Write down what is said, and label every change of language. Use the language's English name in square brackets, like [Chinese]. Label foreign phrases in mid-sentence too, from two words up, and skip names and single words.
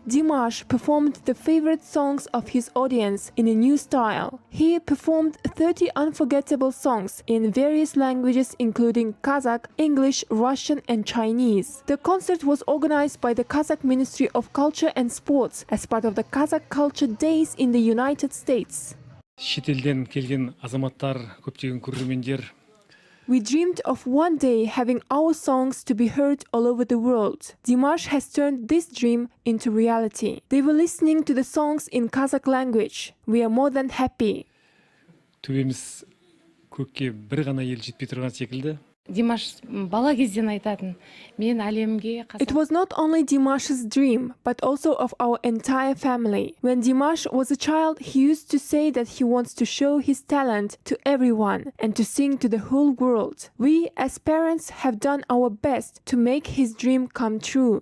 [English] Dimash performed the favorite songs of his audience in a new style. He performed 30 unforgettable songs in various languages including Kazakh, English, Russian and Chinese. The concert was organized by the Kazakh Ministry of Culture and Sports as part of the Kazakh Culture Days in the United States. [Kazakh] Шетелден келген азаматтар, көптеген көрермендер. [English] We dreamed of one day having our songs to be heard all over the world. Dimash has turned this dream into reality. They were listening to the songs in Kazakh language. We are more than happy. [Kazakh] Төбеміз көкке бір ғана ел жетпей тұрған секілді. Димаш бала кезден айтатын, мен әлемге [English] It was not only Dimash's dream, but also of our entire family. When Dimash was a child, he used to say that he wants to show his talent to everyone and to sing to the whole world. We, as parents, have done our best to make his dream come true.